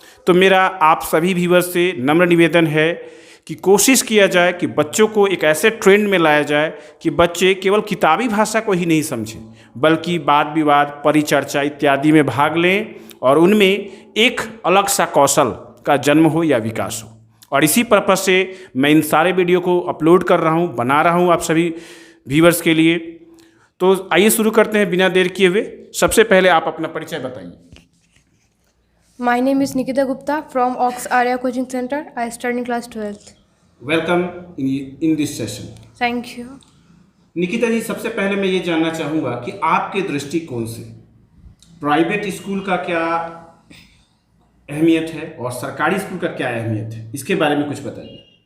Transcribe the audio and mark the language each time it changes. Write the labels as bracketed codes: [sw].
[hi] तो मेरा आप सभी व्यूअर्स से नम्र निवेदन है कि कोशिश किया जाए कि बच्चों को एक ऐसे ट्रेंड में लाया जाए कि बच्चे केवल किताबी भाषा को ही नहीं समझें बल्कि वाद विवाद, परिचर्चा इत्यादि में भाग लें और उनमें एक अलग सा कौशल का जन्म हो या विकास हो। और इसी पर्पज़ से मैं इन सारे वीडियो को अपलोड कर रहा हूँ, बना रहा हूँ आप सभी व्यूअर्स के लिए। तो आइए शुरू करते हैं बिना देर किए हुए। सबसे पहले आप अपना परिचय बताइए। [en] My name is Nikita Gupta from Ox Arya Coaching Center. I study in class 12th. Welcome in this session. Thank you. [hi] Nikita जी, सबसे पहले मैं ये जानना चाहूँगा कि आपके दृष्टिकोण से प्राइवेट स्कूल का क्या अहमियत है और सरकारी स्कूल का क्या अहमियत है, इसके बारे में कुछ बताइए।